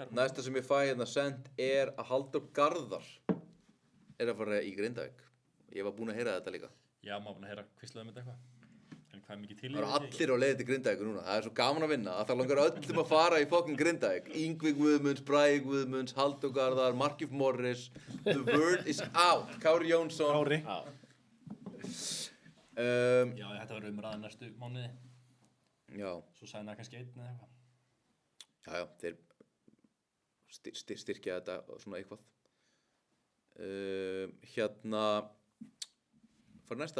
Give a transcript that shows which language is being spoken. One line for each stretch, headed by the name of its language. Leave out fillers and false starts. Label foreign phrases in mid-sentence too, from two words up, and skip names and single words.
Icelandic: Næsta sem ég fæ hérna sent er að Halldór Garðar er að fara í Grindavík. Ég var búinn að heyra þetta líka. Já, maður búinn að heyra hvíslaði með þetta eitthvað. En hvað er mikið til í Það eru allir á leiði til Grindavíkur núna. Það er svo gaman að vinna að það langar öllum að fara í fucking Grindavík. Yngvi Guðmunds, Bragi Guðmunds, Halldór Garðar, Markif Morris.
English: The word is out.
Icelandic: Kári Jónsson. Kári. Já, þetta verður umræðan næstu mánuði. Já. Svo sæna kannski einn eða eitthvað. Já, þeir styrkja þetta svona eitthvað. Hérna, fara næsta.